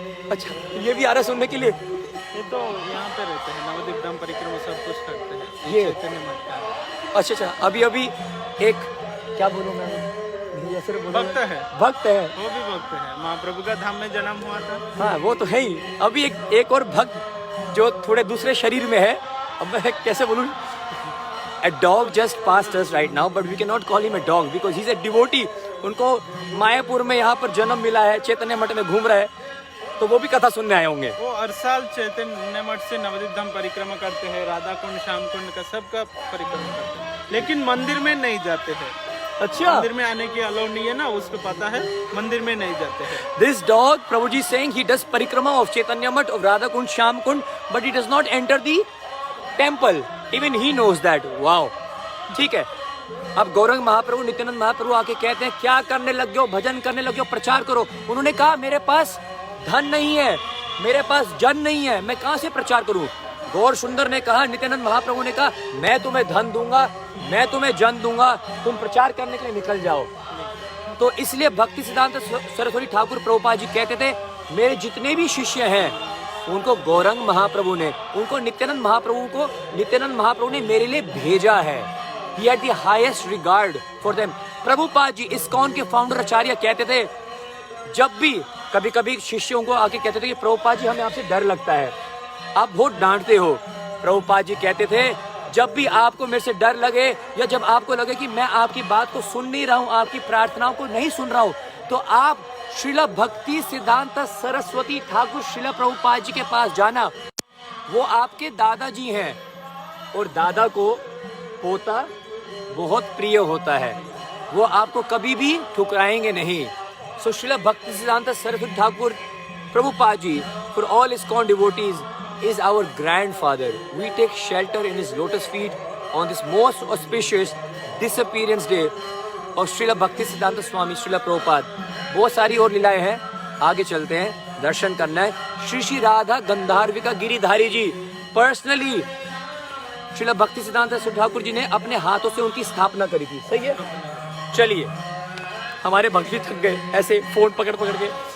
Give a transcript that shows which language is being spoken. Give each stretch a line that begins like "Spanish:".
Hindi: अच्छा, ये भी आ रहा है सुनने के लिए? ये तो यहाँ पे रहते हैं, नवद्वीप धाम परिक्रमा सब कुछ करते हैं। ये चैतन्य मठ का। अच्छा, अभी एक क्या बोलूँ मैं, भक्त है, भक्त है, वो भी भक्त है, महाप्रभु का धाम में जन्म हुआ था। हाँ वो तो है ही। अभी एक और भक्त जो थोड़े दूसरे शरीर में है, अब मैं कैसे बोलूँ,
English: a dog just passed us right now but we cannot call him a dog because he's a devotee।
Hindi: उनको मायापुर में यहाँ पर जन्म मिला है, चैतन्य मठ में घूम रहा है, तो वो भी कथा सुनने आए होंगे। वो हर साल चैतन्य मठ से नवद्वीप धाम परिक्रमा करते हैं, राधा कुंड, श्याम कुंड का सबका परिक्रमा करते हैं, लेकिन मंदिर में नहीं जाते हैं। अच्छा, मंदिर में आने की अलाउ नहीं है ना, उसको पता है, मंदिर में नहीं जाते हैं।
English: This dog, Prabhuji saying he does parikrama of Chaitanya Mat, of Radha Kund, Shyam Kund, but he does not enter the temple. Even he knows that. Wow.
Hindi: ठीक है। अब गौरंग महाप्रभु, नित्यानंद महाप्रभु आके कहते हैं क्या करने लग गए हो, भजन करने लग गए हो, प्रचार करो। उन्होंने कहा मेरे पास धन नहीं है, मेरे पास जन नहीं है, मैं कहाँ से प्रचार करूँ? गौर सुंदर ने कहा, नित्यानंद महाप्रभु ने कहा मैं तुम्हें धन दूंगा, मैं तुम्हें जन दूंगा, तुम प्रचार करने के लिए निकल जाओ। तो इसलिए भक्ति सिद्धांत सरस्वती ठाकुर प्रभुपाद जी कहते थे मेरे जितने भी शिष्य हैं उनको गौरंग महाप्रभु ने, उनको नित्यानंद महाप्रभु ने मेरे लिए भेजा है।
English: He had the highest regard for them।
Hindi: Prabhupada ji ISKCON के फाउंडर आचार्य कहते थे, जब भी कभी कभी शिष्यों को आके कहते थे कि प्रभुपाद जी हमें आपसे डर लगता है, आप बहुत डांटते हो। प्रभुपाद जी कहते थे जब भी आपको मेरे से डर लगे या जब आपको लगे कि मैं आपकी बात को सुन नहीं रहा हूँ, आपकी प्रार्थनाओं को नहीं सुन रहा हूँ, तो आप श्रील भक्ति सिद्धांत सरस्वती ठाकुर श्रील प्रभुपाद जी के पास जाना। वो आपके दादाजी हैं और दादा को पोता बहुत प्रिय होता है, वो आपको कभी भी ठुकराएंगे नहीं।
English: So Srila Bhakti Siddhanta Saraswati Thakur Prabhupada ji for all ISKCON devotees is our grandfather। We take shelter in his lotus feet on this most auspicious disappearance day of Srila Bhakti Siddhanta Swami Srila Prabhupada.
Hindi: बहुत सारी और लीलाएं हैं, आगे चलते हैं, दर्शन करना है। श्री श्री राधा गंधार्विका गिरिधारी जी पर्सनली श्रील भक्ति सिद्धांत सरस्वती ठाकुर जी ने अपने हाथों से उनकी स्थापना करी थी। सही है, चलिए हमारे भक्त भी थक गए ऐसे फोन पकड़ पकड़ के।